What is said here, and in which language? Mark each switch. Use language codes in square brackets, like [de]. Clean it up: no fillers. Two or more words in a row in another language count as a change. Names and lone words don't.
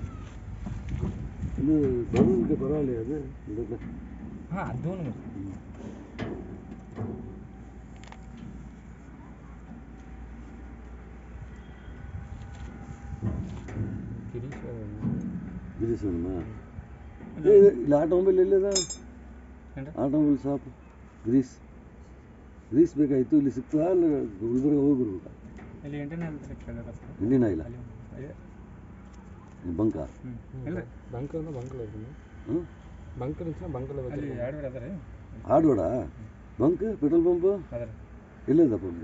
[ta] இது பலூனுக்கு பரவாயில்லையா அது? இந்த அது ஒன்று கிரீஸ் வேணுமா? [kn] இல்லை ಆಟೋಮೊಬೈಲ್ ಎಲ್ಲಿದೆ? [en] automobile shop [kn] ಗ್ರೀಸ್ ಬೇಕಾಯಿತು. ಇಲ್ಲಿ ಸಿಗ್ತದಾ? ಅಲ್ಲಿ ಗುಲ್ಬರ್ಗ ಹೋಗಿ ಬರ್ಬೇಕಾ? ಇಂಡಿಯನ್ ಆಯಿಲ್ ಬಂಕಾ? ಹಾರ್ಡ್ವೇಡ ಬಂಕ್ [en] petrol pump [kn] ಎಲ್ಲಿದೆ?